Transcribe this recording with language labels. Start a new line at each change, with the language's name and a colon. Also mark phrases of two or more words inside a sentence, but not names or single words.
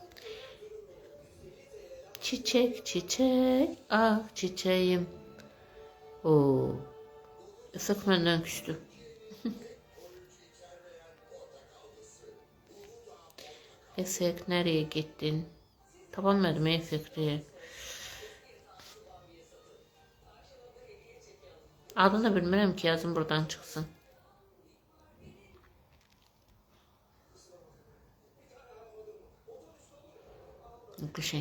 Turkish: Çiçek çiçek ah çiçeğim. Oo. Effekt benden küstü. Effekt nereye gittin?
Azerbaijani: Tapamadım effekti. Adını da bilmirəm ki yazın buradan çıxsın. Bir şey.